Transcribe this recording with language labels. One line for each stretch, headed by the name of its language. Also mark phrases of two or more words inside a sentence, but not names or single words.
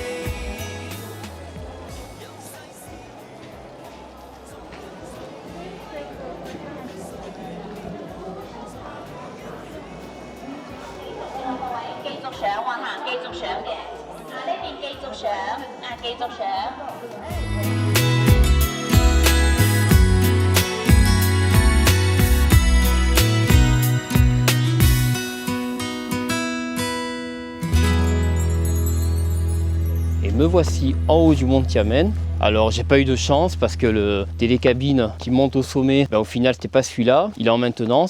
Cantonese: 繼續上喎嚇，繼續上嘅，呢邊繼續上，繼續上。
French: Et me voici en haut du mont Tiamen. Alors j'ai pas eu de chance parce que le télécabine qui monte au sommet, au final c'était pas celui-là, il est en maintenance.